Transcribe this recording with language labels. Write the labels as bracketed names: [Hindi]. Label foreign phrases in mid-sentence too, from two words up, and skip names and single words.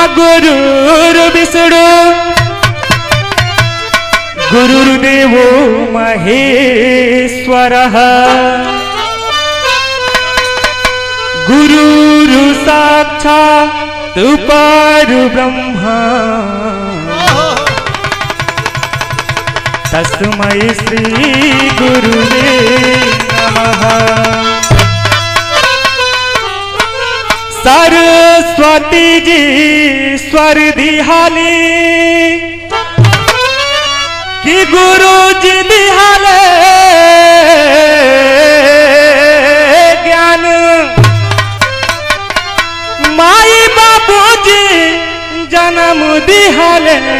[Sanskrit] गुरुर्विष्णु गुरुर्देवो महेश्वरः गुरुर् साक्षात् परब्रह्म तस्मै श्री गुरुवे नमः। [Bhojpuri] सरस्वती जी स्वर दिहाली कि गुरु जी दिहाले ज्ञान माई बाबू जी जन्म दिहाले